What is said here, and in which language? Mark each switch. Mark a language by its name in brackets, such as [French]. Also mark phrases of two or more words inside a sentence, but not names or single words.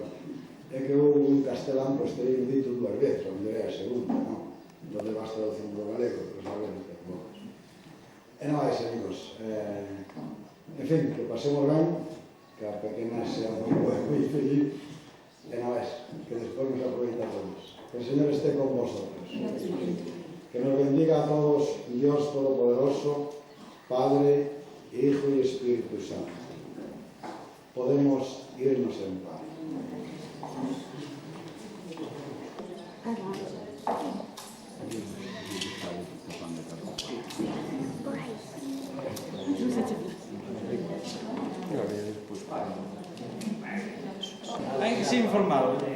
[Galician] É que eu en castelán pois teria dito dúas veces, a mellor é a segunda, non? Non debas traducir do galego, pero sabemos que vos. E non máis, amigos, en fin, que pasemos ben, que a pequena sea moi feliz, e non máis, que despois nos aproveita a todos. [Spanish] Que el Señor esté con vosotros. Que nos bendiga a todos Dios Todopoderoso, Padre, Hijo y Espíritu Santo. Podemos irnos en paz. Hay que ser informado.